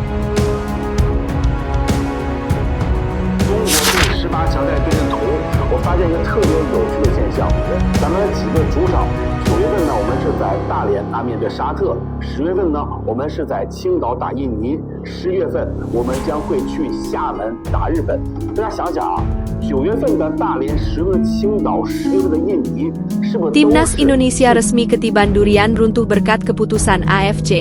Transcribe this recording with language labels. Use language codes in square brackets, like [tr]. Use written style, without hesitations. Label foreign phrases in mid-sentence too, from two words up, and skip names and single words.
[zh] 18 强在对阵图，我发现一个特别有趣的现象，咱们几个主场，9月份呢，我们是在大连面对沙特；10月份呢，我们是在青岛打印尼；10月份我们将会去厦门打日本。大家想想啊，9月份的大连，10月份的青岛，10月份的印尼，是不是？ [id] Timnas Indonesia resmi ketiban durian runtuh berkat keputusan AFC.